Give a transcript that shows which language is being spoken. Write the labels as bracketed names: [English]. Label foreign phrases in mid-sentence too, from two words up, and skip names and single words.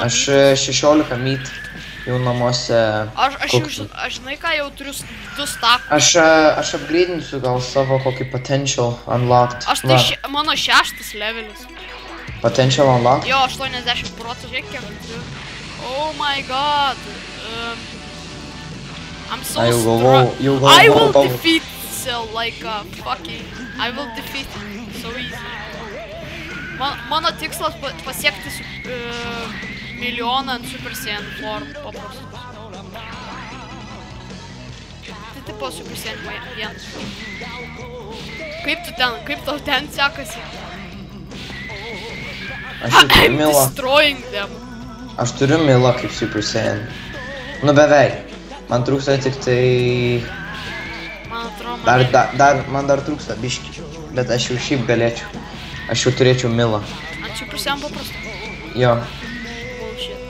[Lithuanian] meat. Aš 16 meat jau namuose. Aš žinai, ką jau turiu 2 stakus. Aš upgrade'insiu gal savo kokį [English] potential unlocked. [Lithuanian] Aš tai mano 6 levelis. [English] Potential unlocked? [Lithuanian] Jo, 80%, žiūrėk kiek turiu. [English] Oh my god. I'm so strong. I will defeat Cell like a fucking... I will defeat him so easy. [Lithuanian] Mano tikslas pasiekti milijoną ant Super Saiyan form paprastus. Tai tipo Super Saiyan 1. Kaip tau ten sekasi? [English] I'm destroying them. [Lithuanian] Aš turiu Milą kaip Super Saiyan. Nu beveik. Man trūksta tik tai... Man dar trūksta biški, bet aš jau šiaip galėčiau. Aš jau turėčiau Milą. Ant Super Saiyan paprastų? Jo. [English] Bullshit.